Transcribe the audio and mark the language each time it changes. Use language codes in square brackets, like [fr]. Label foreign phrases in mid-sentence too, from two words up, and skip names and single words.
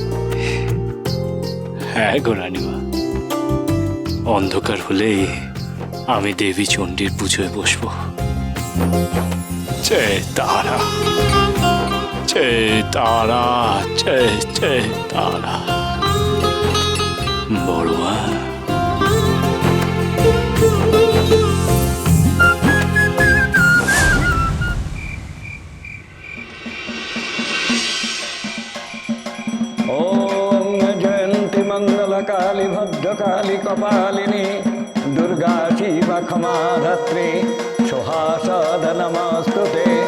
[bn] হ্যাঁ গো রানীমা, অন্ধকার হলেই আমি দেবী চণ্ডীর পুজোয় বসবো। জয় তারা, জয় তারা, জয় জয় তারা। বড়ুয়া, [sa] ओम जयंती मंगल काली भद्रकाली कपालिनी दुर्गा शिव क्षमा धात्री सुहासद नमस्तुते।